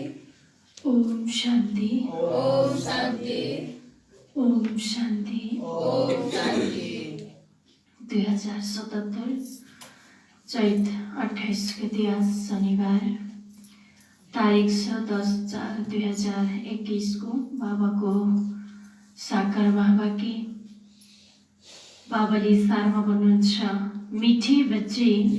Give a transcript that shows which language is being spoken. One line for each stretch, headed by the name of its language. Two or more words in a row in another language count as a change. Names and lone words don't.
Sanskrit: ओम शांति। ओम शांति। ओम शांति। ओम शांति।
Nepali: 2077 चैत 28 गते आज शनिबार, तारिक छ 10/4/2021 को बाबाको साकार बाबाकी बाबाले सारमा भन्नुहुन्छ, मिठी बच्ची